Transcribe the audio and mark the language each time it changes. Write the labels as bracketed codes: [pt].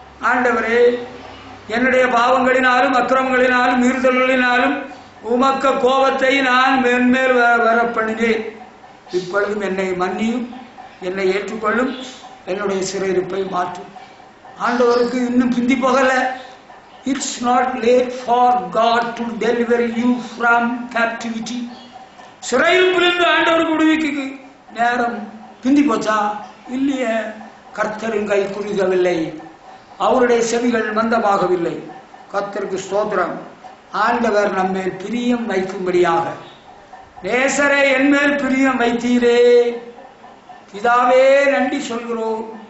[ta] ஆண்டவரே, என்னுடைய பாவங்களினாலும் அக்கிரமங்களினாலும் மீறுதல்களினாலும் உமக்க கோபத்தை நான் மேன்மேல் வர பண்ணினேன். இப்பொழுதும் என்னை மன்னியும், என்னை ஏற்றுக்கொள்ளும், என்னுடைய சிறையிருப்பை மாற்றும். ஆண்டவருக்கு இன்னும் பிந்தி போகல. [en] It's not late for God to deliver you from captivity. [ta] சிறையிருப்பிலிருந்து ஆண்டவருக்கு விடுவிக்கு நேரம் பிந்தி போச்சா? இல்லையே. கர்த்தரின் கை குறுகவில்லை, அவருடைய செவிகள் மந்தமாகவில்லை. கர்த்தருக்கு ஸ்தோத்திரம். ஆண்டவர் நம்மேல் பிரியம் வைக்கும்படியாக, நேசரே என்மேல் பிரியம் வைத்தீரே, பிதாவே நன்றி சொல்கிறோம்.